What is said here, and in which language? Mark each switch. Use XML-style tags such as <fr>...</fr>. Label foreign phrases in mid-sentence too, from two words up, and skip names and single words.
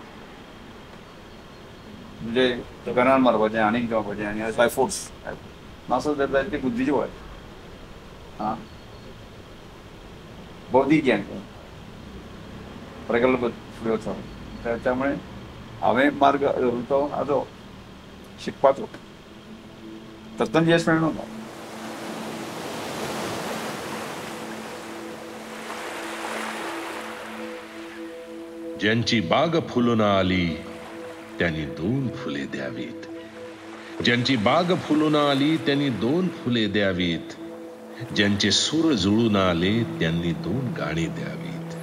<kok>म्हणजे गनान मारपाचें आनीक जावपाचें आनी</kok> <en>by force</en> <kok>नासत जाल्यार ती बुद्धीची वय बौद्धीक ज्ञान प्रगल्भ फुडें वचप त्यामुळे हांवें मार्ग तो हाजो शिकपाचो तातूंत यश मेळ्ळो ना</kok> <mr>ज्यांची बाग फुलून आली त्यांनी 2 फुले द्यावीत ज्यांची बाग फुलून आली त्यांनी 2 फुले द्यावीत ज्यांचे सूर जुळून आले त्यांनी 2 गाणी द्यावीत</mr>